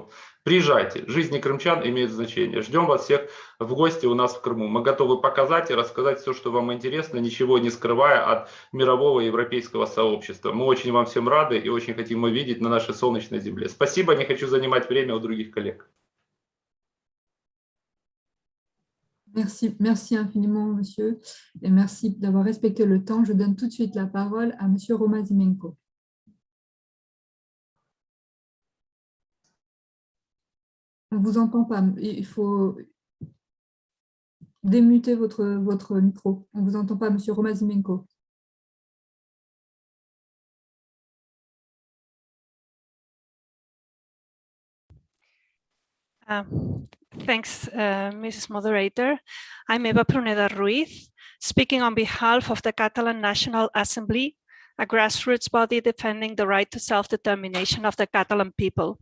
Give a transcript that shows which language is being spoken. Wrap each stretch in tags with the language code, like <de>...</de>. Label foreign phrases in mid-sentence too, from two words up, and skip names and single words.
<ru>Приезжайте, жизни крымчан имеют значение. Ждем вас всех в гости у нас в Крыму. Мы готовы показать и рассказать все, что вам интересно, ничего не скрывая от мирового европейского сообщества. Мы очень вам всем рады и очень хотим увидеть на нашей солнечной земле. Спасибо, не хочу занимать время у других коллег.</ru> <fr>Merci infiniment, monsieur, et merci d'avoir respecté le temps. Je donne tout de suite la parole à monsieur Romazimenko. On ne vous entend pas. Il faut démuter votre micro. On ne vous entend pas, monsieur Romazimenko.</fr> <en>Thanks, Mrs. Moderator. I'm Eva Pruneda Ruiz, speaking on behalf of the Catalan National Assembly, a grassroots body defending the right to self-determination of the Catalan people.</en>